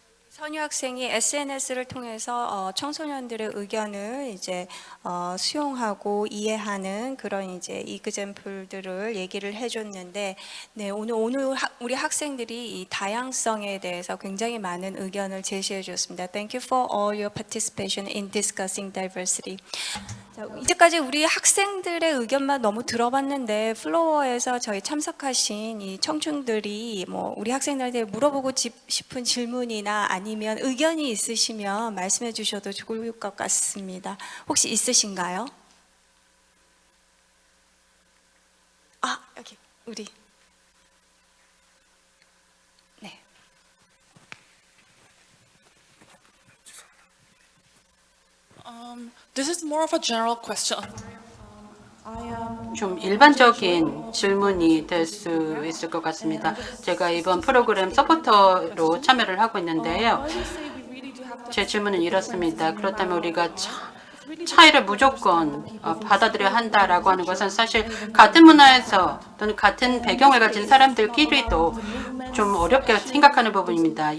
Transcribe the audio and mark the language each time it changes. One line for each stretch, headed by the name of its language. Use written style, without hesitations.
Korean: 선유 학생이 SNS를 통해서 청소년들의 의견을 이제 수용하고 이해하는 그런 이제 이그젬플들을 얘기를 해줬는데, 네, 오늘 우리 학생들이 이 다양성에 대해서 굉장히 많은 의견을 제시해줬습니다.
English: Thank you for all your participation in discussing diversity.
Korean: 자, 이제까지 우리 학생들의 의견만 너무 들어봤는데 플로어에서 저희 참석하신 이 청중들이 뭐 우리 학생들한테 물어보고 싶은 질문이나 아니면 의견이 있으시면 말씀해 주셔도 좋을 것 같습니다. 혹시 있으신가요? 아, 여기 우리. 네.
English: This is more of a general question.
Korean: 좀 일반적인 질문이 될 수 있을 것 같습니다. 제가 이번 프로그램 서포터로 참여를 하고 있는데요. 제 질문은 이렇습니다. 그렇다면 우리가 차이를 무조건 받아들여야 한다라고 하는 것은 사실 같은 문화에서 또는 같은 배경을 가진 사람들끼리도 좀 어렵게 생각하는 부분입니다.